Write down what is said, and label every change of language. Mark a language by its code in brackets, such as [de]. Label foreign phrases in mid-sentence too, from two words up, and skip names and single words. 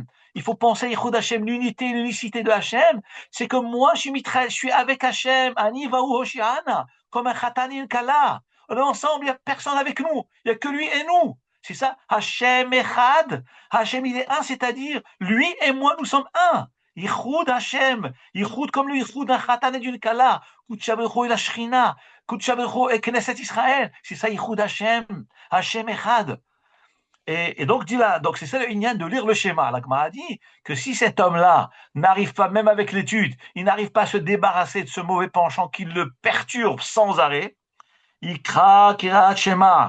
[fr] Il faut penser à [he] יחוד השם, [fr] l'unité, l'unicité de Hashem. C'est que moi, je suis avec Hashem, [he] אני והו הושיעה נא, [fr] comme un Khatan et une Kala. On est ensemble, il n'y a personne avec nous. Il n'y a que lui et nous. C'est ça, [he] השם אחד. [fr] Hashem, il est un, c'est-à-dire, lui et moi, nous sommes un. [he] יחוד השם. [fr] Yichud comme le Yichud d'un Khatan et d'une Kala. Kudsha Baruch Hu et la Shrina. Kudsha Baruch Hu et Knesset Israël. C'est ça, [he] יחוד השם. השם אחד. [fr] Et donc, dit là, donc c'est ça le Inyan de lire le schéma. La Gemara a dit que si cet homme-là n'arrive pas, même avec l'étude, il n'arrive pas à se débarrasser de ce mauvais penchant qui le perturbe sans arrêt, il craque, schéma.